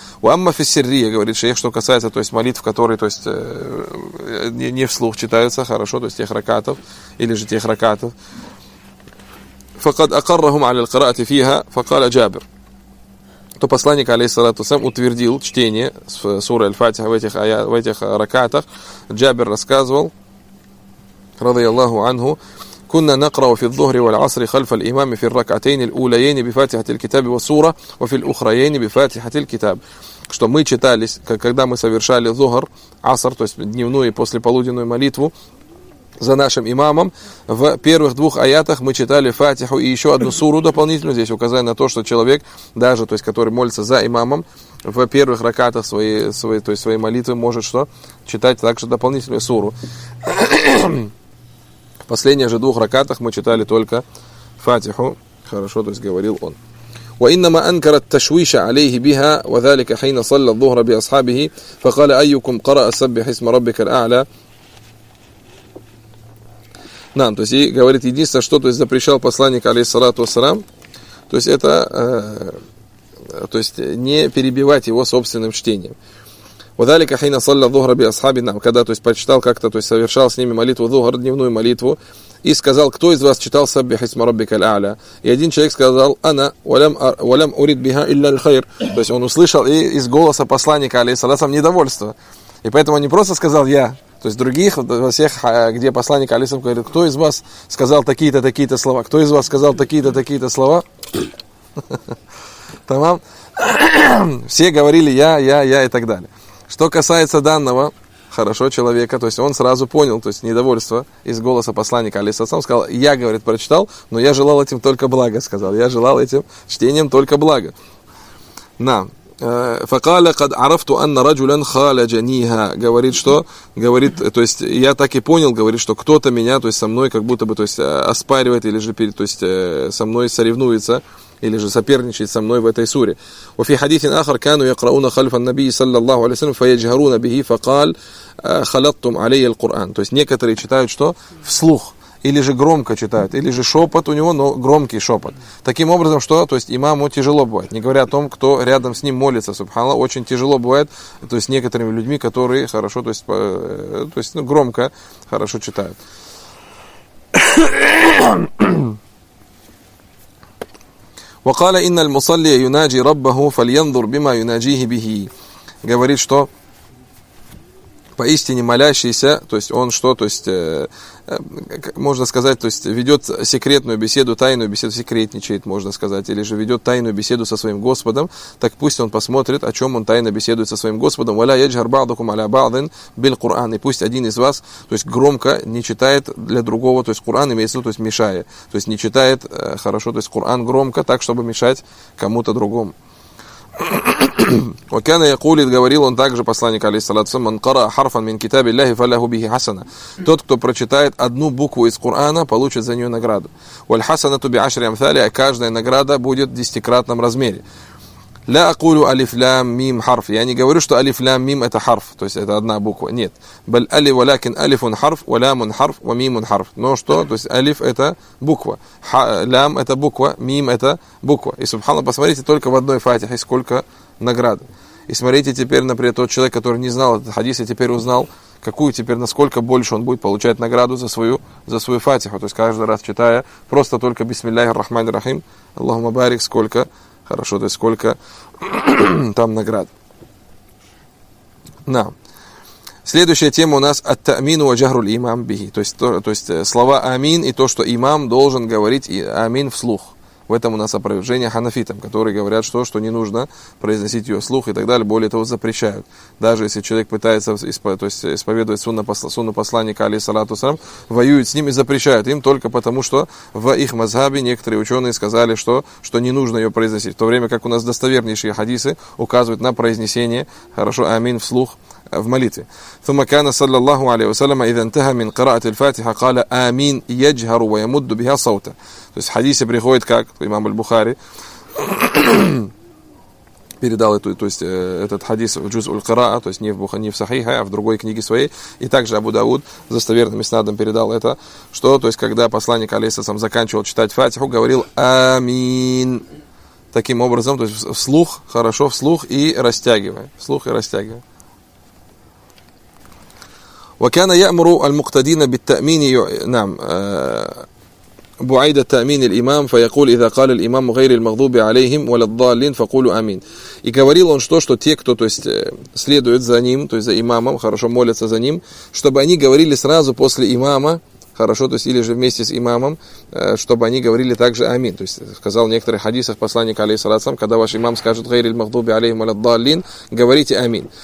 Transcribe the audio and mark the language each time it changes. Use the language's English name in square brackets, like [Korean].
[Russian] Уамма фиссирье, говорит шейх, что касается, то есть, молитв, которые, то есть, не вслух читаются, хорошо, то есть тех ракатов, или же тех ракатов. [Arabic] Факад акаррахум алил кыраати фиха, факаля джабир. [Russian] То посланник, алейхиссалату вассалям, утвердил чтение суры Аль-Фатиха в этих ракатах. Джабир рассказывал, [Arabic] радияллаху анху, كنا نقرأ في الظهر والعصر خلف الإمام في الركعتين الأوليين بفاتحة الكتاب والسورة وفي الأخرين بفاتحة الكتاب. [Russian] Что мы читались, когда мы совершали зухр, аср, то есть дневную и послеполуденную молитву за нашим имамом, в первых двух аятах мы читали фатиху и еще одну суру дополнительную, здесь указание на то, что человек, даже, то есть, который молится за имамом, в первых ракатах своей молитвы может что? Читать также дополнительную суру. В последних же двух ракатах мы читали только Фатиху. Хорошо, то есть говорил он. [Arabic] وإنما أنكر التشويش عليه بها وذلك حين صلى الظهر بأصحابه فقال أيكم قرأ سبح اسم ربك الأعلى. [Russian] Нам, то есть, и говорит, единственное, что, то есть, запрещал посланник, алейхиссалату вассалям, то есть, это, то есть, не перебивать его собственным чтением. [Arabic] وَذَلِكَ حَيْنَ صَلَّ الظُّهْرَ بِأَصْحَابِ نَمْ. [Russian] Когда, то есть, прочитал как-то, то есть, совершал с ними молитву, ظُهْر, дневную молитву, и сказал, кто из вас читал [Arabic] سَبِّحِ اسْمَ رَبِّكَ الْأَعْلَى. [Russian] И один человек сказал, [Arabic] أَنَا وَلَمْ أُرِدْ بِهَا إِلَّا الْخَيْرِ. [Russian] То есть, он услышал и из голоса посланника, алейхиссалатам, недовольство. И поэтому он не просто сказал «я». То есть других, во всех, где посланник алисам говорит, кто из вас сказал такие-то, такие-то слова? Кто из вас сказал такие-то, такие-то слова? Тамам. Все говорили я и так далее. Что касается данного, хорошо, человека, то есть он сразу понял, то есть недовольство из голоса посланника алисам сказал, я, говорит, прочитал, но я желал этим только блага, сказал. Я желал этим чтением только блага. На. [Arabic] فقال قد عرفت أن رجلا خالجنيها. [Russian] Говорит, что говорит, то есть я так и понял, говорит, что кто-то меня, то есть со мной как будто бы, то есть оспаривает или же перед, то есть со мной соревнуется или же соперничает со мной в этой суре. [Arabic] وفي حديث آخر كانوا يقرؤون خلف النبي صلى الله عليه وسلم فيجهرون به فقال خلطتم علي القرآن. [Russian] То есть некоторые читают что вслух или же громко читают, или же шепот у него, но громкий шепот. Таким образом, что, то есть, имаму тяжело бывает, не говоря о том, кто рядом с ним молится, субханаллах, очень тяжело бывает, то есть, некоторыми людьми, которые хорошо, то есть, ну, громко, хорошо читают. [Arabic] وَقَالَ إِنَّ الْمُصَلِّيَ يُنَاجِي رَبَّهُ فَلْيَنْظُرْ بِمَا يُنَاجِيهِ بِهِ. [Russian] Говорит, что поистине молящийся, то есть он что, то есть, можно сказать, то есть ведет секретную беседу, тайную беседу, секретничает, можно сказать, или же ведет тайную беседу со своим Господом, так пусть он посмотрит, о чем он тайно беседует со своим Господом. [Arabic] «Валя яджхар ба'дукум аля ба'дин бил Кур'ан». [Russian] И пусть один из вас, то есть громко не читает для другого, то есть Кур'ан имеется в виду, то есть мешая, то есть не читает хорошо, то есть Кур'ан громко, так, чтобы мешать кому-то другому. [Arabic] وَكَانَ يَقُولِ [Russian] говорил он также посланник [Arabic] алейхиссалату مَنْ قَرَأَ حَرْفًا مِنْ كِتَابِ اللَّهِ فَلَهُ بِهِ حَسَنًا. [Russian] Тот, кто прочитает одну букву из Корана, получит за нее награду. [Arabic] وَالْحَسَنَةُ بِعَشْرِ أَمْثَالِهَا. [Russian] Каждая награда будет в десятикратном размере. [Arabic] لا أقول ألف لام ميم حرف. [Russian] Я не говорю, что [Arabic] ألف لام ميم [Russian] это حرف, то есть это одна буква. Нет. [Arabic] بل ألي ولكن ألف حرف ولام حرف وميم حرف. [Russian] Но что? То есть ألف это буква, лям это буква, ميم это буква. И субханаллах, посмотрите только в одной фатихе сколько наград. И смотрите теперь, например, тот человек, который не знал этот хадис, и теперь узнал, какую теперь, насколько больше он будет получать награду за свою фатиху. То есть каждый раз читая просто только бисмиллахи ррахмани ррахим, Аллахумма барик, сколько хорошо, то есть сколько там наград. На. Следующая тема у нас [Arabic] «Ат-та'мину ва джахруль имам бихи». [Russian] То есть слова «амин» и то, что имам должен говорить и «амин» вслух. В этом у нас опровержение ханафитам, которые говорят, что не нужно произносить ее вслух и так далее. Более того, запрещают. Даже если человек пытается исповедовать сунну посланника, алейхиссалату вассалям, воюют с ним и запрещают им только потому, что в их мазхабе некоторые ученые сказали, что не нужно ее произносить. В то время как у нас достовернейшие хадисы указывают на произнесение, хорошо, амин, вслух в молитве. [Arabic] ثم كان صلى الله عليه وسلم اذا انتهى من قراءه الفاتحه قال امين يجهر ويمد بها صوته. [Russian] То есть в хадисе приходит, как имам аль-Бухари передал эту, то есть этот хадис в джуз аль-Кираа, то есть не в Бухари, не в сахихе, а в другой книге своей, и также Абу Дауд достоверным иснадом передал это, что, то есть когда посланник алейхиссалям заканчивал читать фатиху, говорил амин. Таким образом, то есть вслух, хорошо, вслух и растягивая. Вслух и растягивая. [Arabic] وكان يأمر المقتدين بالتأمين نعم بعيد التأمين الإمام فيقول إذا قال الإمام غير المغضوب عليهم ولا الضالين فقولوا آمين. [Russian] И говорил он, что те, кто, то есть, следует за ним, то есть за имамом, хорошо, молятся за ним, чтобы они говорили сразу после имама, хорошо, то есть или же вместе с имамом, чтобы они говорили также амин. То есть сказал в некоторых хадисах посланник алейхиссалям, когда ваш имам скажет [Arabic] «Гайри аль-махдуби алейхим аль-даллин», [Russian] говорите амин.